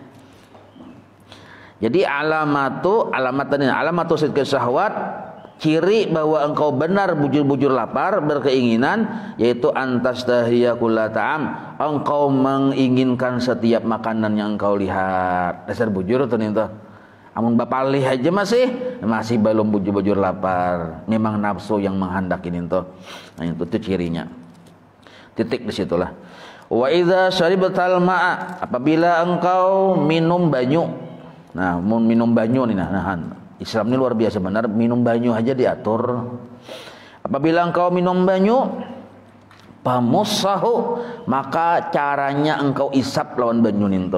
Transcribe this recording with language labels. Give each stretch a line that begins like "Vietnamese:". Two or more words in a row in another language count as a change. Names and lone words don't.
Banjar: Jadi
Arabic: علامة صدق شهوة,
Banjar: ciri bahwa engkau benar bujur-bujur lapar berkeinginan, yaitu
Arabic: أن تشتهي كل طعام,
Banjar: engkau menginginkan setiap makanan yang engkau lihat. Dasar bujur tuh nih tuh. Amun bapalih aja masih belum bujur-bujur lapar. Memang nafsu yang menghendakin itu. Nah, itu tuh cirinya. Titik di situlah.
Arabic: وإذا شربت الماء,
Banjar: apabila engkau minum banyu. Nah, mau minum banyu nih nah. Islam ini luar biasa benar, minum banyu aja diatur. Apabila engkau minum banyu, pamussahu, maka caranya engkau isap lawan banyu itu.